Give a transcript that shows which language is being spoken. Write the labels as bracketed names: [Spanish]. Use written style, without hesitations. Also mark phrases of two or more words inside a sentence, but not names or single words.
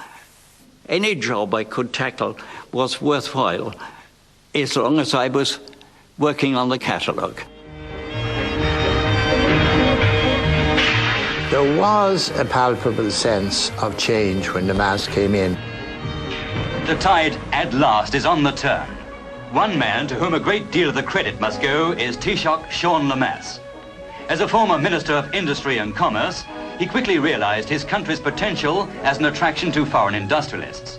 [English] Any job I could tackle was worthwhile as long as I was working on the catalogue. There was a palpable sense of change when the mass came in. The tide, at last, is on the turn. One man to whom a great deal of the credit must go is Taoiseach Sean Lemass. As a former Minister of Industry and Commerce, he quickly realized his country's potential as an attraction to foreign industrialists.